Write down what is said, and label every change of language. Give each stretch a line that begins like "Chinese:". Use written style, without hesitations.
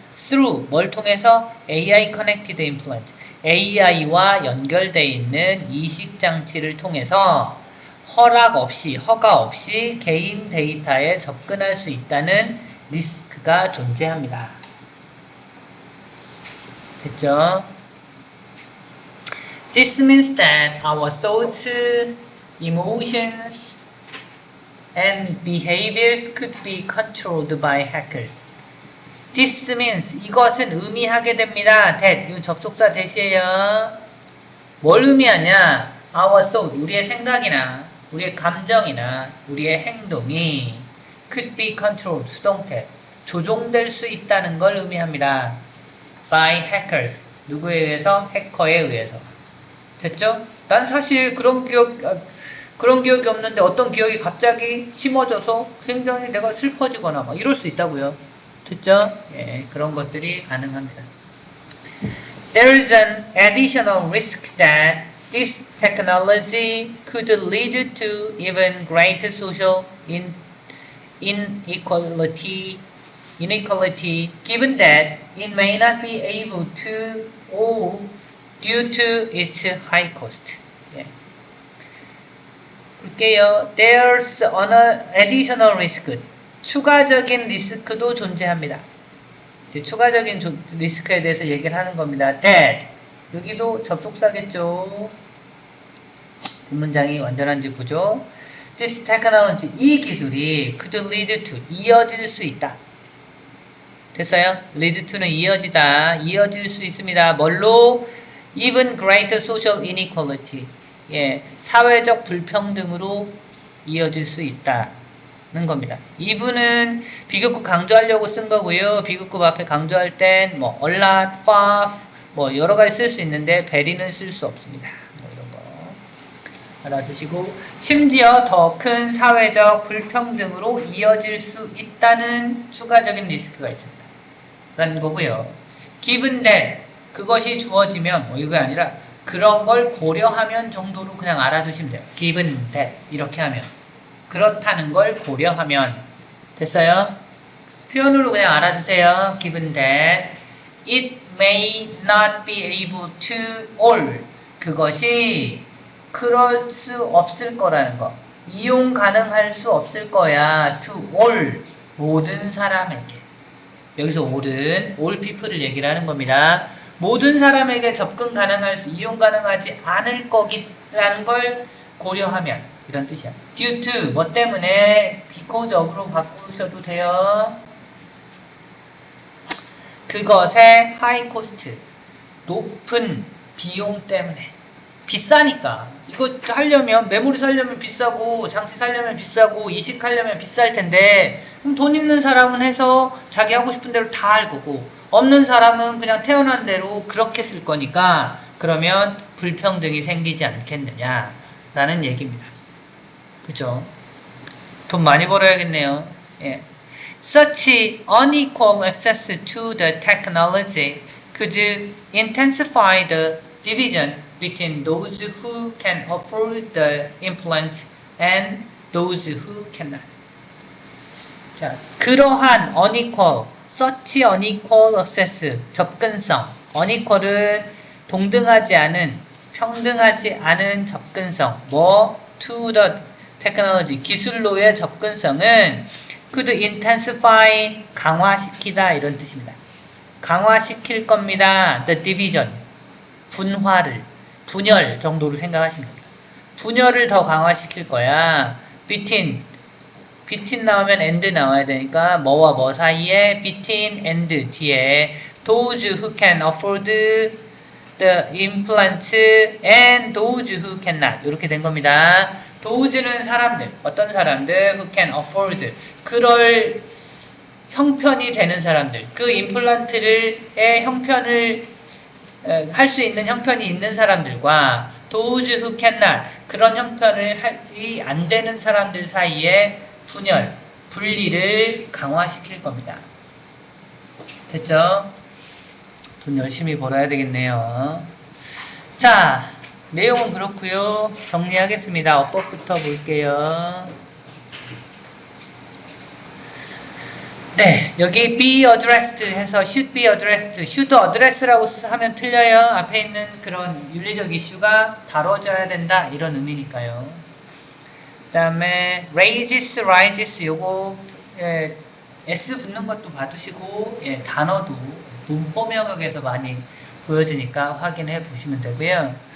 Korean: through, 뭘 통해서?
English: AI connected implant,
Korean: AI와 연결되어 있는 이식장치를 통해서 허락 없이, 허가 없이 개인 데이터에 접근할 수 있다는 리스크가 존재합니다. 됐죠?
English: This means that our thoughts, emotions, and behaviors could be controlled by hackers. This means,
Korean: 이것은 의미하게 됩니다. that, 이건 접속사 that이에요. 뭘 의미하냐?
English: Our thought,
Korean: 우리의 생각이나 우리의 감정이나 우리의 행동이
English: could be controlled,
Korean: 수동태, 조종될 수 있다는 걸 의미합니다.
English: by hackers,
Korean: 누구에 의해서? 해커에 의해서. 됐죠? 난 사실 그런 기억이 없는데 어떤 기억이 갑자기 심어져서 굉장히 내가 슬퍼지거나 막 이럴 수 있다고요. 됐죠? 예, 그런 것들이 가능합니다.
English: There is an additional risk that this technology could lead to even greater social inequality, given that it may not be able to or due to its high cost.
Korean: 예. 볼게요.
English: There's an additional risk.
Korean: 추가적인 리스크도 존재합니다. 이제 추가적인 리스크에 대해서 얘기를 하는 겁니다. that. 여기도 접속사겠죠. 문장이 완전한지 보죠.
English: This technology,
Korean: 이 기술이
English: could lead to,
Korean: 이어질 수 있다. 됐어요?
English: lead to
Korean: 는 이어지다, 이어질 수 있습니다. 뭘로?
English: even greater social inequality.
Korean: 예, 사회적 불평등으로 이어질 수 있다는 겁니다. even은 비교급 강조하려고 쓴 거고요. 비교급 앞에 강조할 땐 뭐
English: a lot, far,
Korean: 뭐 여러 가지 쓸 수 있는데 very는 쓸 수 없습니다. 뭐 이런 거 알아두시고, 심지어 더 큰 사회적 불평등으로 이어질 수 있다는 추가적인 리스크가 있습니다. 라는 거고요.
English: given that,
Korean: 그것이 주어지면, 뭐 이거 아니라 그런 걸 고려하면 정도로 그냥 알아두시면 돼요.
English: given that,
Korean: 이렇게 하면. 그렇다는 걸 고려하면. 됐어요? 표현으로 그냥 알아두세요.
English: given that it may not be able to all,
Korean: 그것이 그럴 수 없을 거라는 거. 이용 가능할 수 없을 거야.
English: to all,
Korean: 모든 사람에게. 여기서
English: all people
Korean: 을 얘기를 하는 겁니다. 모든 사람에게 접근 가능할 수, 이용 가능하지 않을 거라는 걸 고려하면, 이런 뜻이야.
English: due to,
Korean: 뭐 때문에,
English: because of
Korean: 로 바꾸셔도 돼요. 그것의
English: high cost,
Korean: 높은 비용 때문에. 비싸니까. 이거 하려면, 메모리 사려면 비싸고, 장치 사려면 비싸고, 이식하려면 비쌀 텐데, 그럼 돈 있는 사람은 해서 자기 하고 싶은 대로 다 할 거고, 없는 사람은 그냥 태어난 대로 그렇게 쓸 거니까, 그러면 불평등이 생기지 않겠느냐, 라는 얘기입니다. 그죠? 돈 많이 벌어야겠네요. 예.
English: Such unequal access to the technology could intensify the division between those who can afford the implant and those who cannot.
Korean: 자, 그러한 unequal,
English: such unequal access,
Korean: 접근성. unequal은 동등하지 않은, 평등하지 않은 접근성. 뭐?
English: to the technology,
Korean: 기술로의 접근성은
English: could intensify,
Korean: 강화시키다, 이런 뜻입니다. 강화시킬 겁니다.
English: the division,
Korean: 분화를, 분열 정도로 생각하시면 됩니다. 분열을 더 강화시킬 거야. between 나오면 and 나와야 되니까 뭐와 뭐 사이에 between and 뒤에
English: those who can afford the implant and those who cannot,
Korean: 이렇게 된 겁니다. those는 사람들, 어떤 사람들,
English: who can afford,
Korean: 그럴 형편이 되는 사람들, 그 임플란트의 형편을 할 수 있는 형편이 있는 사람들과
English: those who cannot,
Korean: 그런 형편이 안 되는 사람들 사이에 분열, 분리를 강화시킬 겁니다. 됐죠? 돈 열심히 벌어야 되겠네요. 자, 내용은 그렇고요. 정리하겠습니다. 어법부터 볼게요. 네, 여기
English: be addressed
Korean: 해서
English: should be addressed, should address
Korean: 라고 하면 틀려요. 앞에 있는 그런 윤리적 이슈가 다뤄져야 된다, 이런 의미니까요. 그 다음에 raises, rises, 요거 S 붙는 것도 봐두시고, 단어도 문법 영역에서 많이 보여지니까 확인해 보시면 되고요.